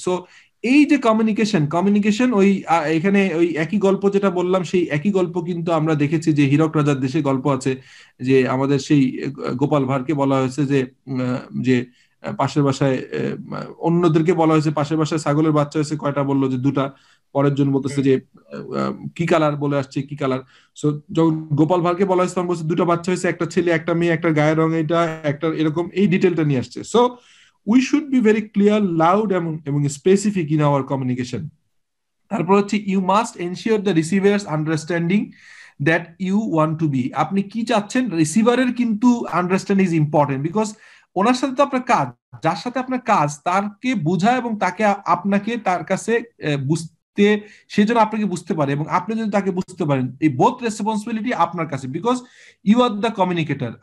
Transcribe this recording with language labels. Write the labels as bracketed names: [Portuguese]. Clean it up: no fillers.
[Bangla] So এই যে communication ওই এখানে ওই একই গল্প যেটা বললাম, সেই একই গল্প কিন্তু আমরা দেখেছি যে হীরক রাজার দেশে গল্প আছে, যে আমাদের সেই গোপাল ভাঁড়কে বলা হয়েছে যে পাশের বাসায় অন্যদেরকে বলা হয়েছে পাশের বাসায় ছাগলের বাচ্চা হয়েছে কয়টা, বললো যে দুটা। পরের জন বলতেছে যে কি কালার, বলে আসছে কি কালার। সো যখন গোপাল ভাঁড়কে বলা হয়েছে তখন বলছে দুটো বাচ্চা হয়েছে, একটা ছেলে একটা মেয়ে, একটা গায়ের রং এটা, একটা এরকম, এই ডিটেলটা নিয়ে আসছে। [English] So we should be very clear, loud এবং specific in our communication. [Bangla] তারপর হচ্ছে [English] you must ensure the receiver's understanding that you want to be. [Bangla] আপনি কি চাচ্ছেন, রিসিভারের কিন্তু আন্ডারস্ট্যান্ডিং ইজ ইম্পর্টেন্ট, বিকজ ওনার সাথে তো আপনার কাজ, যার সাথে আপনার কাজ তারকে বোঝা এবং তাকে আপনাকে তার কাছে বুঝতে, সে যেন আপনাকে বুঝতে পারে এবং আপনি যদি তাকে বুঝতে পারেন, এই বোথ রেসপন্সিবিলিটি আপনার কাছে, [English] Because you are the communicator.